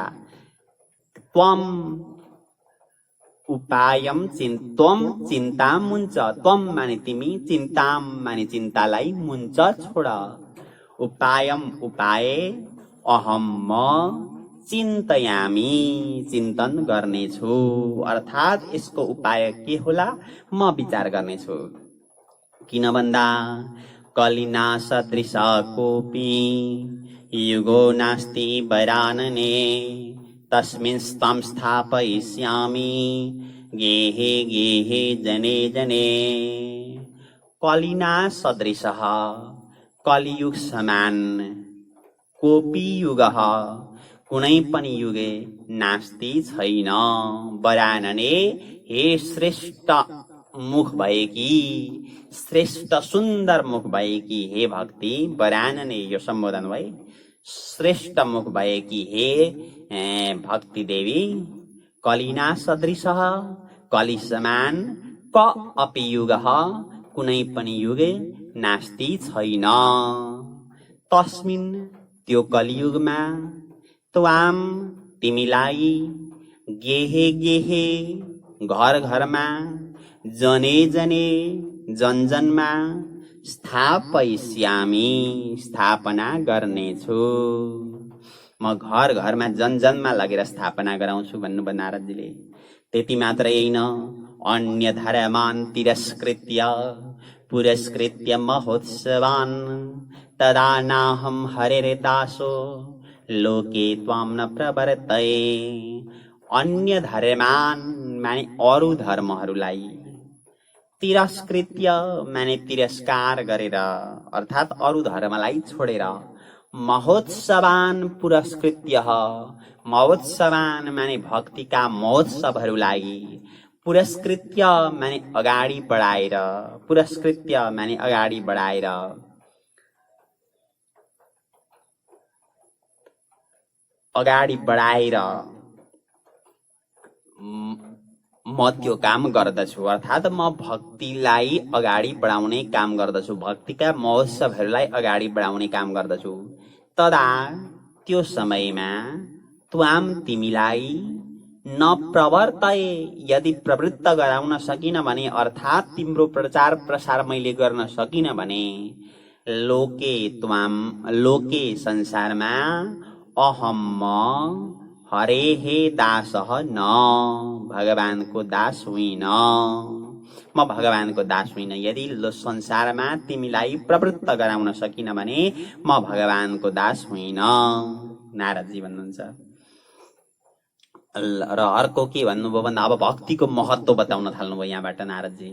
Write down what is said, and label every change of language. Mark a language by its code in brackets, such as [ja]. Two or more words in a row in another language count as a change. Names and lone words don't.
[sa] त्वम उपायम त्वम चिन्ता मुञ्च, [ne] त्वम माने तिमी, चिन्ताम माने चिन्तालाई, मुञ्च छोड। उपायम उपाय, अहम म चिन्तयामी चिन्तन गर्नेछु, अर्थात् यसको उपाय के होला म विचार गर्नेछु। किन भन्दा [sa] कलिना सदृश कोपी युगो नास्ति वरानने तस्मिन् स्तं स्थापयिष्यामि गेहे गेहे जने जने। कलिना सदृश [ne] कलियुग समान कोपी युग कुनै पनि [sa] युगे नास्ति [ne] छैन वरानने हे श्रेष्ठ मुख भएकी, श्रेष्ठ सुन्दर मुख भएकी हे भक्ति। वरानने यो सम्बोधन भए श्रेष्ठ मुख भएकी हे भक्ति देवी। [sa] कलिना सदृश [ne] कलि समान [sa] क अपि [ne] युग कुनै पनि [sa] युगे नास्ति [ne] छैन। तस्मिन् त्यो कलियुगमा त्वाम तिमीलाई [sa] गेहे गेहे [ne] घर घरमा [sa] जने जने [ne] जन जनमा स्थापयिष्यामि स्थापना गर्नेछु। म घर घरमा जन जनमा लगेर स्थापना गराउँछु भन्नुभयो नारदजीले। त्यति मात्रै होइन, [sa] अन्य धर्मान् तिरस्कृत्य पुरस्कृत्य महोत्सवान् तदा नाहं हरेर्दासो लोके त्वां न प्रवर्तये। अन्य धर्मान् [ne] माने अरू धर्महरूलाई, तिरस्कृत्य माने तिरस्कार गरेर अर्थात् अरू धर्मलाई छोडेर, [sa] महोत्सवान् पुरस्कृत्य महोत्सवान् [ne] माने भक्तिका महोत्सवहरूलाई, पुरस्कृत्य माने अगाडि बढाएर, पुरस्कृत्य माने अगाडि बढाएर, अगाडि बढाएर म त्यो काम गर्दछु, अर्थात् म भक्तिलाई अगाडि बढाउने काम गर्दछु, भक्तिका महोत्सवहरूलाई अगाडि बढाउने काम गर्दछु। तदा त्यो समयमा त्वाम तिमीलाई [sa] न प्रवर्तये, [ne] यदि प्रवृत्त गराउन सकिन भने, अर्थात् तिम्रो प्रचार प्रसार मैले गर्न सकिन भने, [sa] लोके त्वाम, लोके संसारमा, अहम म हरेहे दासः न, [ne] भगवानको दास होइन, म भगवानको दास होइन। यदि संसारमा तिमीलाई प्रवृत्त गराउन सकिन भने म भगवानको दास होइन, नारदजी भन्नुहुन्छ। र अर्को के भन्नुभयो भन्दा अब भक्तिको महत्व बताउन थाल्नुभयो यहाँबाट नारदजी।